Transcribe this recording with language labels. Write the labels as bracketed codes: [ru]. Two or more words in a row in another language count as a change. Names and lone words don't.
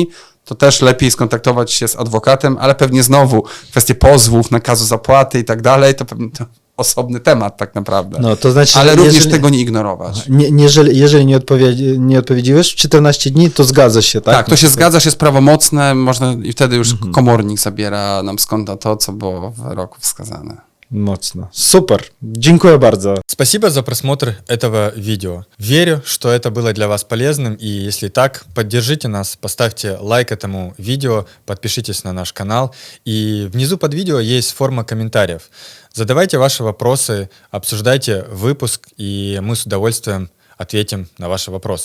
[pl] To też lepiej skontaktować się z adwokatem, ale pewnie znowu kwestie pozwów, nakazu zapłaty i tak dalej, to pewnie to osobny temat tak naprawdę. To znaczy, ale również tego nie ignorować. Jeżeli nie odpowiedziałeś w 14 dni, to zgadza się, tak? Tak, to się zgadza, jest prawomocne, można i wtedy już komornik zabiera nam z konta to, co było w wyroku wskazane. [ru] Мощно. Супер. [pl] Dziękuję bardzo. [ru] Спасибо за просмотр этого видео. Верю, что это было для вас полезным, и если так, поддержите нас, поставьте лайк этому видео, подпишитесь на наш канал, и внизу под видео есть форма комментариев. Задавайте ваши вопросы, обсуждайте выпуск, и мы с удовольствием ответим на ваши вопросы.